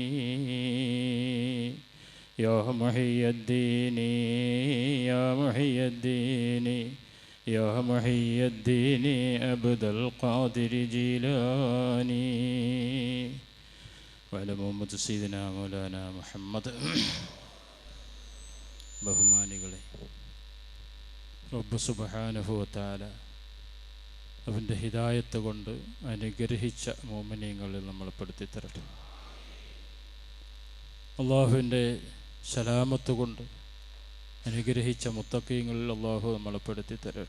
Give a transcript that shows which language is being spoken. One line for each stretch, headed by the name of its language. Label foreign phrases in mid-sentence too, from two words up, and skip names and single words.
Arabic: يا محي الدين يا محي الدين يا محي الدين عبد القادر جيلاني. وعلى محمد سيدنا مولانا محمد.
Malayalam: ബഹുമാനികളെ, റബ്ബ്
Arabic: سبحانه وتعالى
Malayalam: അവൻ്റെ ഹിദായത്ത് കൊണ്ട് അനുഗ്രഹിച്ച മോമിനീങ്ങളിൽ നമ്മൾ പെടുത്തി തരട്ടെ. അള്ളാഹുവിൻ്റെ സലാമത്ത് കൊണ്ട് അനുഗ്രഹിച്ച മുത്തഖീങ്ങളിൽ അള്ളാഹു നമ്മളെ പെടുത്തി തരട്ടെ.